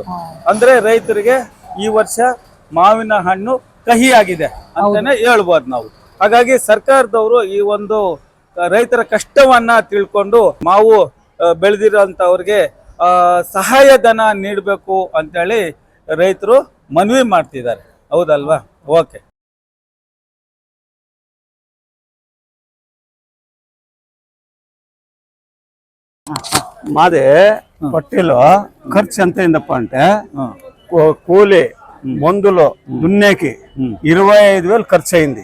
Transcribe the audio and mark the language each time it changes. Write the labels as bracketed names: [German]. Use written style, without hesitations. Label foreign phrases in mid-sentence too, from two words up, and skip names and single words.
[Kannada] ಅಂದ್ರೆ ರೈತರಿಗೆ ಈ ವರ್ಷ ಮಾವಿನ ಹಣ್ಣು ಕಹಿ ಆಗಿದೆ ಅಂತಾನೆ ಹೇಳ್ಬೋದು ನಾವು. ಹಾಗಾಗಿ ಸರ್ಕಾರದವರು ಈ ಒಂದು ರೈತರ ಕಷ್ಟವನ್ನ ತಿಳ್ಕೊಂಡು ಮಾವು ಬೆಳೆದಿರೋಂಥವ್ರಿಗೆ ಸಹಾಯಧನ ನೀಡಬೇಕು ಅಂತೇಳಿ ರೈತರು ಮನವಿ ಮಾಡ್ತಿದ್ದಾರೆ. ಹೌದಲ್ವಾ? ಓಕೆ. [Telugu] మాదే పట్టిలో ఖర్చు ఎంత అయిందప్ప అంటే కూలి మందులు దున్నేకి 25,000 ఖర్చు అయింది.